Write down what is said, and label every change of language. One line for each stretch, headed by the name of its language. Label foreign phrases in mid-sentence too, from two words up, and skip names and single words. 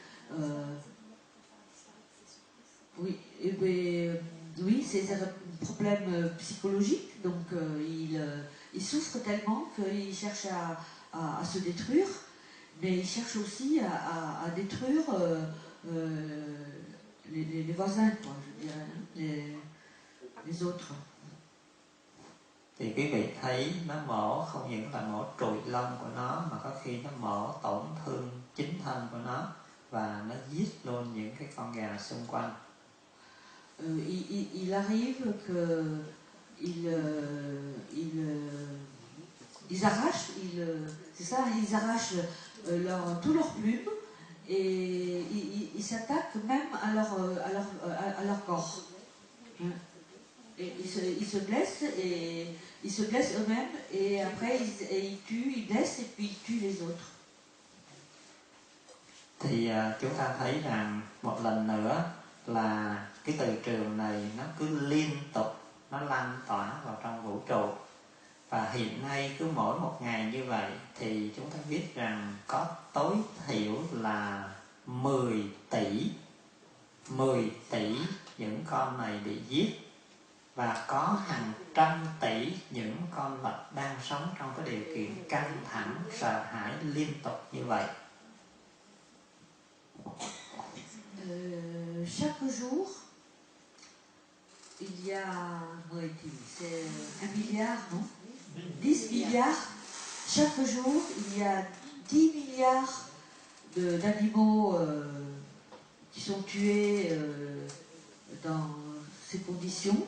French: oui, c'est un problème psychologique, donc il souffre tellement qu'il cherche à se détruire, mais il cherche aussi à détruire les voisins, quoi, je dirais, les autres.
Vietnamese: Thì quý vị thấy nó mổ không những là mổ trụi lông của nó, mà có khi nó mổ tổn thương chính thân của nó, và nó giết luôn những cái con gà xung quanh.
French: Il arrive que ils arrachent, c'est ça, ils arrachent tous leurs plumes et ils s'attaquent même à leur corps. Et ils se blessent et ils se blessent eux-mêmes et après ils tuent, ils blessent et puis ils tuent les autres.
Vietnamese: Thì chúng ta thấy rằng một lần nữa là cái từ trường này nó cứ liên tục nó lan tỏa vào trong vũ trụ, và hiện nay cứ mỗi một ngày như vậy thì chúng ta biết rằng có tối thiểu là 10 tỷ những con này bị giết, và có hàng trăm tỷ những con vật đang sống trong cái điều kiện căng thẳng, sợ hãi liên tục như vậy.
French: Chaque jour, il y a, c'est 1 milliard, non? 10 milliards. Chaque jour, il y a 10 milliards d'animaux qui sont tués dans ces conditions.